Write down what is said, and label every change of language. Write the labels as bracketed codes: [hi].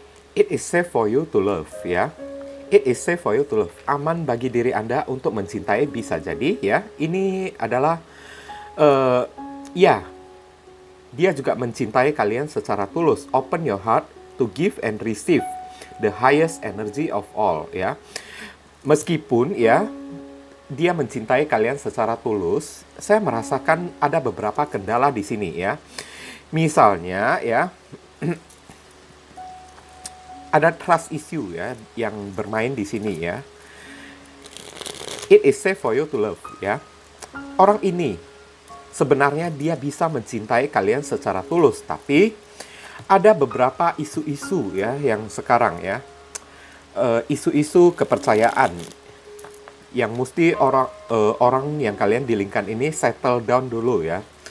[en] It is safe for you to love, ya. It is safe for you to love. [id] Aman bagi diri Anda untuk mencintai, bisa jadi, ya. Ini adalah, ya, dia juga mencintai kalian secara tulus. [en] Open your heart to give and receive the highest energy of all, ya. [id] Meskipun, ya, dia mencintai kalian secara tulus, saya merasakan ada beberapa kendala di sini, ya. Misalnya, ya, ada trust issue ya yang bermain di sini ya. [en] It is safe for you to love ya. [id] Orang ini sebenarnya dia bisa mencintai kalian secara tulus, tapi ada beberapa isu-isu ya yang sekarang ya, isu-isu kepercayaan yang mesti orang yang kalian di lingkungan ini [en] settle down [id] dulu ya.